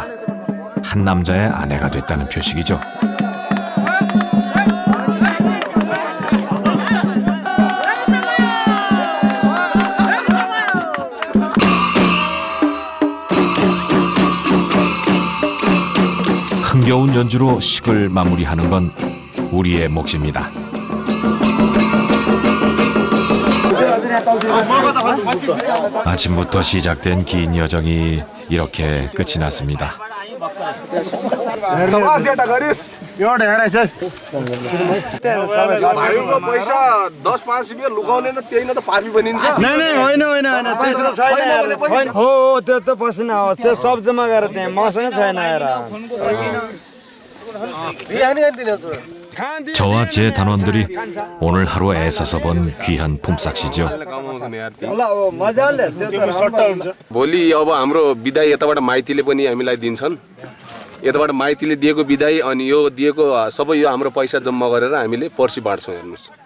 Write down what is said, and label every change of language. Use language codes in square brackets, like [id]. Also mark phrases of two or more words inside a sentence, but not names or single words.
[ko] 한 남자의 아내가 됐다는 표식이죠. 흥겨운 연주로 식을 마무리하는 건 우리의 몫입니다. 아침부터 시작된 긴 여정이 이렇게 끝이 났습니다. [ne] पैसा 10-5 रुपियाँ लुकाउने न त्यही न त पापी बनिन्छ। त्यो त पसिना हो त्यो सब जम्मा गरेर त्यहाँ मसँग छैन हेर [ko] 저와 제 단원들이 오늘 하루 애써서 번 귀한 품삯이죠. [ne] भोलि अब हाम्रो बिदाई यताबाट माइतीले पनि हामीलाई दिन्छन्। यताबाट माइतीले दिएको बिदाई अनि यो दिएको सबै यो हाम्रो पैसा जम्मा गरेर हामीले पर्सि बाँड्छौँ हेर्नुस्।